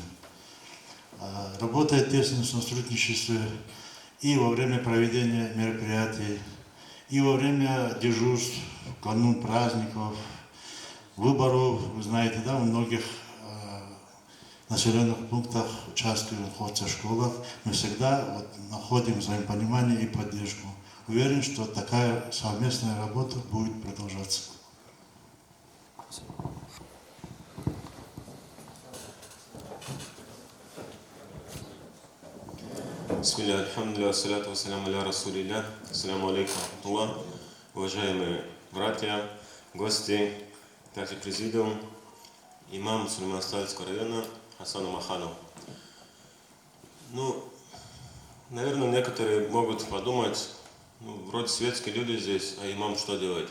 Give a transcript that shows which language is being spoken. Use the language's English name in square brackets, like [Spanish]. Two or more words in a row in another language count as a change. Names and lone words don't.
[Russian] Работает в тесном сотрудничестве и во время проведения мероприятий, и во время дежурств, канун праздников, выборов. Вы знаете, да, в многих населенных пунктах участвуют в школах. Мы всегда вот находим взаимопонимание и поддержку. Уверен, что такая совместная работа будет продолжаться. [Arabic] بسم الله الحمد لله الصلاة والسلام على رسول الله. السلام عليكم رحمة الله. [Russian] Уважаемые братья, гости, также президиум, имам Сулейман-Стальского района Хасан Маханов. Ну, наверное, некоторые могут подумать, вроде светские люди здесь, а имам что делает?